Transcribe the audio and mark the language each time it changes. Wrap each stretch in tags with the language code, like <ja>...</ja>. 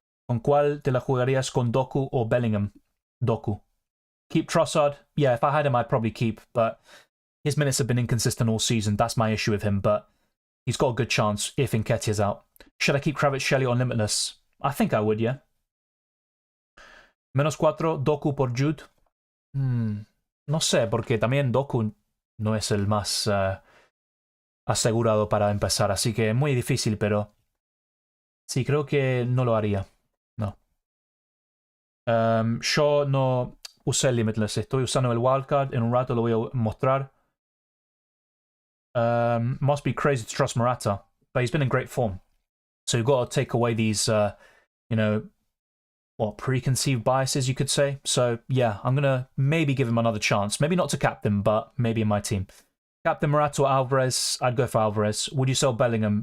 <es>¿Con cuál te la jugarías, con Doku or Bellingham?</es> <en>Doku. Keep Trossard? Yeah, if I had him, I'd probably keep, but his minutes have been inconsistent all season. That's my issue with him, but he's got a good chance if Nketiah's out. Should I keep Kvaratskhelia on Limitless? I think I would, yeah. -4, Doku por Jude.</en> <es>No sé, porque también Doku no es el más asegurado para empezar, así que es muy difícil, pero sí, creo que no lo haría. No. Yo no usé el Limitless, estoy usando el Wildcard, en un rato lo voy a mostrar.</es> <en>Must be crazy to trust Morata, but he's been in great form. So you've got to take away these, preconceived biases, you could say. So yeah, I'm going to maybe give him another chance. Maybe not to captain, but maybe in my team. Captain Morata or Alvarez? I'd go for Alvarez. Would you sell Bellingham?</en>